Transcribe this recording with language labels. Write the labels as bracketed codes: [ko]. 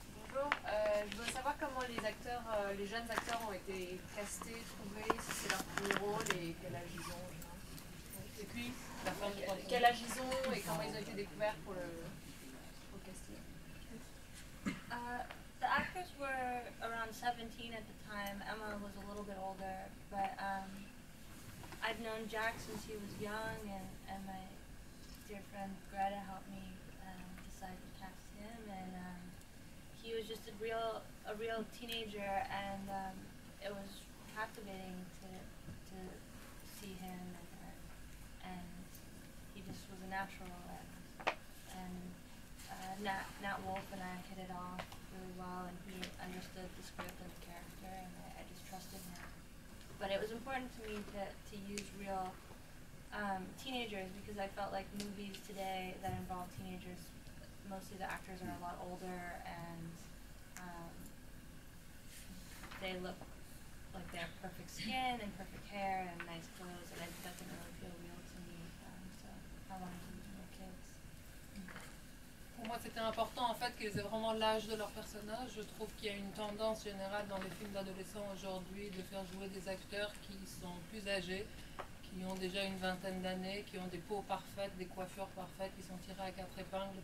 [fr] Bonjour, je veux savoir comment les jeunes acteurs ont été castés, trouvés, si c'est leur premier rôle et quel âge ils ont. Et puis, la fin du quel âge ils ont et comment ils ont été découverts pour le casting. [en] The actors were around 17 at the time. Emma was a little bit older, but I've known Jack since he was young, and my dear friend Greta helped me decide to cast him, and he was just a real teenager, and it was captivating to see him, and he just was a natural, and Nat Wolff and I hit it off really well, and he understood the script and the character, and I just trusted him. But it was important to me to use real teenagers, because I felt like movies today that involve teenagers, mostly the actors are a lot older, and they look like they have perfect skin and perfect hair and nice clothes, and that didn't really feel real to me, so I wanted to use more kids. [fr] Pour moi, c'était important en fait qu'ils aient vraiment l'âge de leur personnage. Je trouve qu'il y a une tendance générale dans les films d'adolescents aujourd'hui de faire jouer des acteurs qui sont plus âgés, qui qui ont déjà une vingtaine d'années, qui ont des peaux parfaites, des coiffures parfaites, qui sont tirées à 4 épingles.